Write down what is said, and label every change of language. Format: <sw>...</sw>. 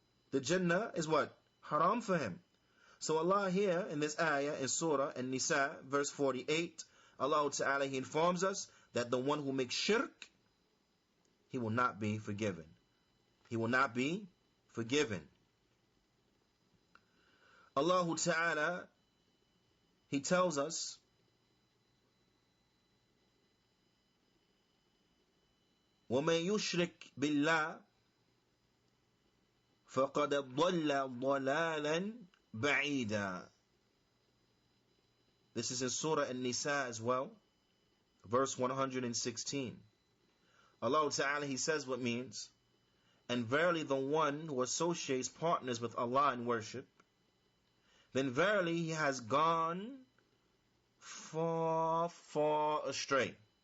<en>The Jannah is what? Haram for him. So Allah here in this ayah in Surah An-Nisa, verse 48, Allah Ta'ala, He informs us that the one who makes shirk, he will not be forgiven. He will not be forgiven.</en> <ar>Allah Ta'ala,</ar> <en>He tells us,</en> <ar>وَمَن يُشْرِكْ بِاللَّهِ فَقَدْ ضَلَّ ضَلَالًا بَعِيدًا.</ar> <en>This is in Surah An-Nisa as well, verse 116. Allah Ta'ala, He says what means, and verily the one who associates partners with Allah in worship, then verily he has gone far, far astray.</en>